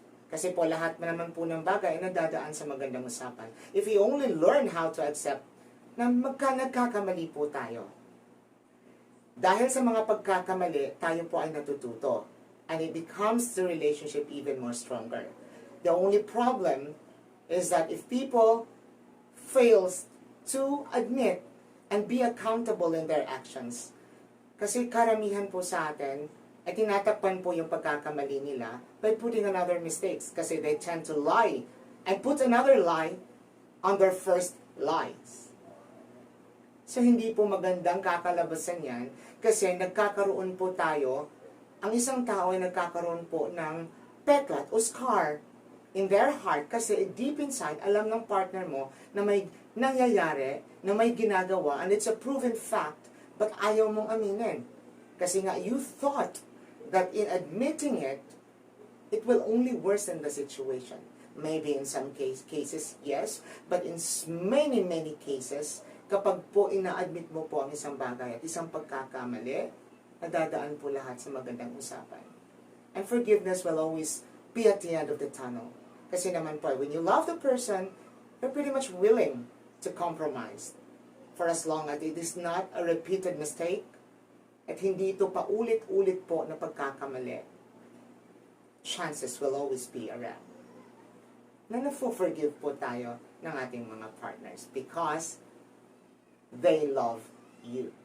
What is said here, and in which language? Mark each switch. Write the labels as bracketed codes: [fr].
[tl] Kasi po lahat naman po ng bagay ay nadadaan sa magandang usapan. [en] If we only learn how to accept [tl] na nagkakamali po tayo, Dahil sa mga pagkakamali, tayo po ay natututo. [en] And it becomes the relationship even more stronger. The only problem is that if people fails to admit and be accountable in their actions, [tl] kasi karamihan po sa atin, ay tinatakpan po yung pagkakamali nila [en] by putting another mistakes. Kasi they tend to lie and put another lie on their first lies. [tl] So hindi po magandang kakalabasan yan kasi nagkakaroon po tayo, ang isang tao ay nagkakaroon po ng peklat o [en] scar in their heart [tl] kasi [en] deep inside, [tl] alam ng partner mo na may nangyayari, na may ginagawa, [en] and it's a proven fact, but [tl] ayaw mong aminin. Kasi nga, [en] you thought that in admitting it, it will only worsen the situation. Maybe in some cases, yes, but in many cases, [tl] kapag po ina-admit mo po ang isang bagay at isang pagkakamali, nadadaan po lahat sa magandang usapan. [en] And forgiveness will always be at the end of the tunnel. [tl] Kasi naman po, [en] when you love the person, you're pretty much willing to compromise. For as long as it is not a repeated mistake, [tl] at hindi ito paulit-ulit po na pagkakamali, [en] chances will always be around [tl] na na-forgive po tayo ng ating mga partners [en] because they love you.